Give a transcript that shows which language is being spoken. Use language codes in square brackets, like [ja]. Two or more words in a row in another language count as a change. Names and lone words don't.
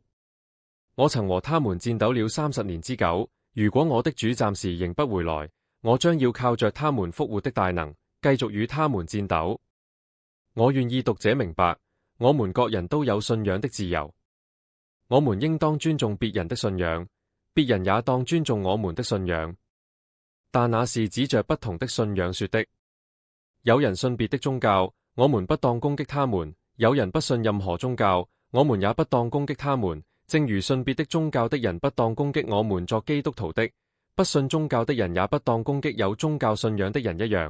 [zh] 我曾和他們戰鬥了30年之久。如果我的主暫時仍不回來，我將要靠着他們復活的大能，繼續與他們戰鬥。我願意讀者明白，我們各人都有信仰的自由。我們應當尊重別人的信仰，別人也當尊重我們的信仰。但那是指着不同的信仰說的。有人信別的宗教，我們不當攻擊他們；有人不信任何宗教，我們也不當攻擊他們。正如信別的宗教的人不當攻擊我們作基督徒的，不信宗教的人也不當攻擊有宗教信仰的人一樣。